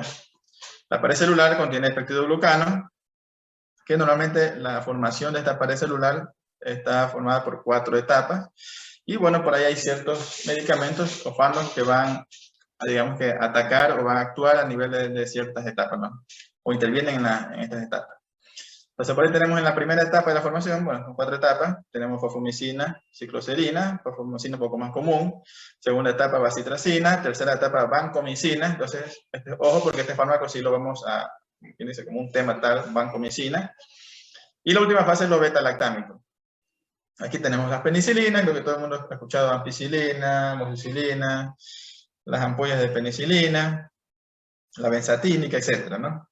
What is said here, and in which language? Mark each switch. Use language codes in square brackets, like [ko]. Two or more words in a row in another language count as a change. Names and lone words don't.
[es] La pared celular contiene peptidoglucano, que normalmente la formación de esta pared celular está formada por 4 etapas. Y bueno, por ahí hay ciertos medicamentos o fármacos que van a, digamos que, atacar o van a actuar a nivel de ciertas etapas, ¿no? O intervienen en estas etapas. Entonces, por ahí tenemos en la primera etapa de la formación, bueno, son 4 etapas. Tenemos fosfomicina, cicloserina, fosfomicina un poco más común. Segunda etapa, bacitracina. Tercera etapa, vancomicina. Entonces, ojo, porque este fármaco sí lo vamos a, ¿quién dice? Como un tema tal, vancomicina. Y la última fase es lo beta-lactámico. Aquí tenemos las penicilinas, lo que todo el mundo ha escuchado, ampicilina, amoxicilina, las ampollas de penicilina, la benzatínica, etcétera, ¿no?